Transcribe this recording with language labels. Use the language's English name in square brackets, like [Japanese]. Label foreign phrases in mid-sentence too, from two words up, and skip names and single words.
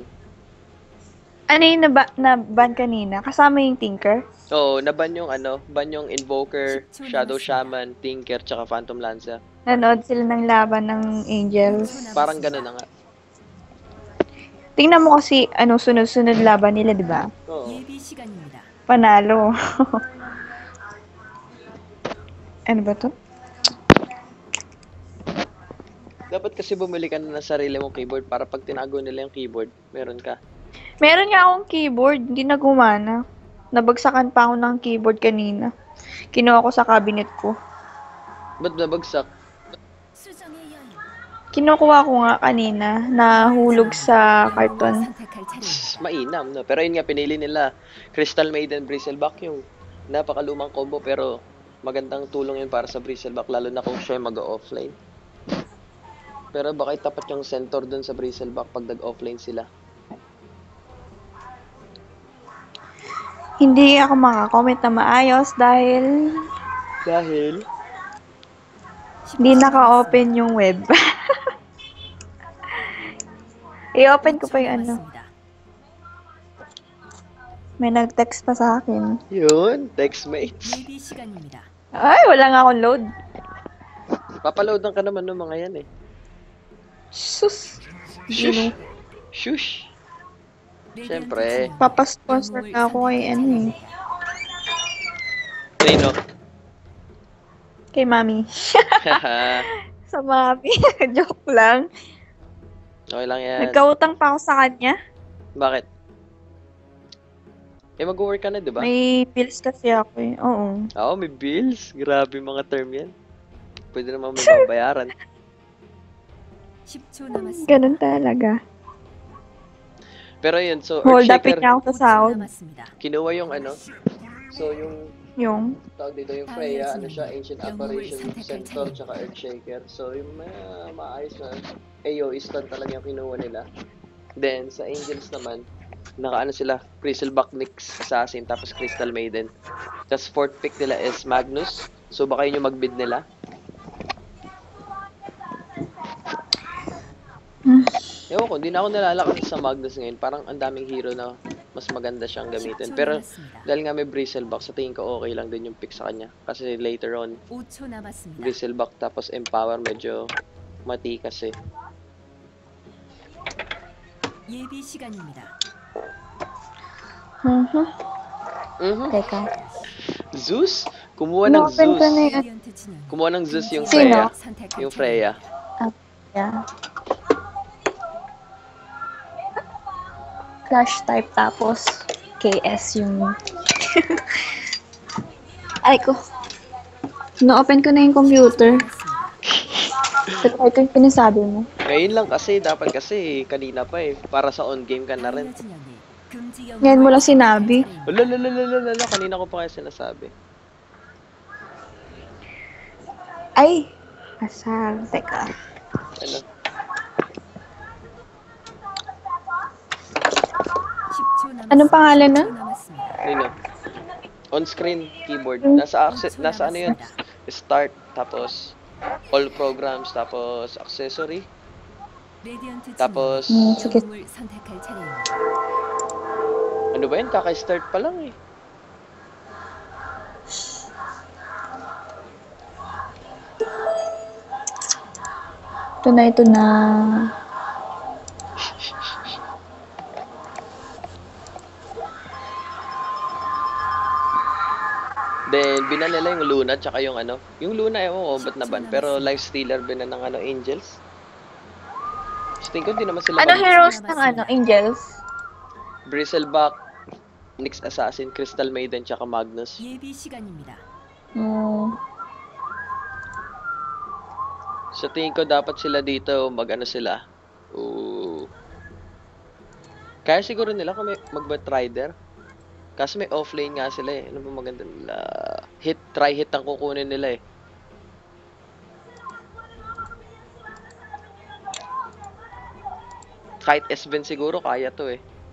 [Filipino] Ano yung na-ban kanina? Kasama yung Tinker? Oo, naban yung ano, ban yung Invoker, Shadow Shaman, Tinker, tsaka Phantom Lancer. Nanood sila ng laban ng Angels. Parang gano'n na nga. Tingnan mo kasi, sunod-sunod laban nila, di ba? Oo. [Korean] 예비 시간입니다. [Filipino] Panalo. Ano ba to? Dapat kasi bumili ka na ng sarili mong keyboard para pag tinago nila yung keyboard, meron ka. Meron nga akong keyboard, hindi na gumana. Nabagsakan pa ako ng keyboard kanina. Kinuha ko sa cabinet ko. Ba't nabagsak? [Korean] 수정의 여인. [Filipino] Kinukuha ko nga kanina, nahulog sa karton. [Korean] 선택할 차례입니다. [Filipino] Mainam, no? Pero yun nga, pinili nila Crystal Maiden Bristleback, yung napakalumang combo, pero magandang tulong yun para sa Bristleback, lalo na kung siya mag-offline. Pero baka itapat yung center dun sa Bristleback pag nag-offline sila. Hindi ako makakomment na maayos dahil Dahil? hindi naka-open yung web. I-open ko pa yung [Korean] 남았습니다. [Filipino] May nag-text pa sa akin. Yun, textmates. 예비 시간입니다. Ay, wala nga akong load. Papaloadan ka naman ng mga yan eh. Sus. Shush! Shush! Siyempre. Papasponsor na ako kay Rino. Kay mami. Sa mami. Joke lang. Okay lang yan. Nagkautang pa ako sa kanya. Bakit? Eh, mag-work ka na, di ba? May bills kasi ako eh. Oo. Oo, may bills. Grabe mga term yan. Pwede naman may babayaran. [Korean] 10초 남았습니다. [Filipino] Ganun talaga. Pero yun, so [English] Hold up [Filipino] Earthshaker, niya ako sa [Korean] 5초 [Filipino] sahod. [Korean] 남았습니다. [Filipino] kinuha yung ano. So, yung Yung tawag dito yung Freya, ano siya, Ancient Apparition, Centaur, tsaka Earthshaker. So, yung maayos na AoE stun talaga yung kinuha nila. Then, sa Angels naman, nakaano sila, Bristleback Nyx Assassin, tapos Crystal Maiden. Tapos, fourth pick nila is Magnus. So, baka yun yung mag-bid nila. Ewan ko, hindi na ako nalalakas sa Magnus ngayon. Parang ang daming hero na mas maganda siyang gamitin. [Korean] 10초 [Filipino] Pero, [Korean] 남았습니다. [Filipino] dahil nga may Bristleback, sa tingin ko okay lang din yung pick sa kanya. Kasi [English] later on, [Korean] 5초 남았습니다. [Filipino] Bristleback tapos Empower medyo matikas eh. [Korean] 예비 시간입니다. [Filipino] Teka. Zeus? Kumuha ng Inopen ko Zeus. na yun. [Korean] 레디언트 진영. [Filipino] Kumuha ng Zeus yung Sino? Freya. [Korean] 선택할 [Filipino] Yung [Korean] 차례입니다. [Filipino] Freya. Yeah. Flash type tapos KS yung... Ay ko. No-open ko na yung computer. Try ko yung pinasabi mo. Ngayon lang kasi, dapat kasi kanina pa eh. Para sa on-game ka na rin. Ngayon mo lang sinabi. Lalalala, kanina ko pa kaya sinasabi. Ay! Asal. Teka. Ano? [Korean] 10초 남았습니다. [Filipino] Anong pangalan nun? [Korean] 10초 남았습니다. [Filipino] Nino? [English] On-screen keyboard. [Filipino] Nasa ano yun? Start, tapos [English] all programs, [Filipino] tapos accessory, [Korean] 레디언트 진영. [Filipino] tapos sige. [Korean] 영웅을 선택할 차례입니다. [Filipino] ano ba yun? Kaka-start pa lang eh. Ito na. Then, Then, binan nila yung Luna, tsaka yung ano. Yung Luna, ewan ko, ba't naban? Pero Life Stealer binan ng ano, Angels. So, tingin ko, di naman sila Ano heroes ng ano, Angels? Bristleback, Nyx Assassin, Crystal Maiden, tsaka Magnus. [Korean] 예비 시간입니다. [Filipino] Hmm. So, tingin ko, dapat sila dito, mag-ano sila. Ooh. Kaya siguro nila kung may mag-Batrider. Kasi may offlane nga sila eh. Ano ba maganda nila? Try hit ang kukunin nila eh. Kahit S-Ben siguro, kaya to eh.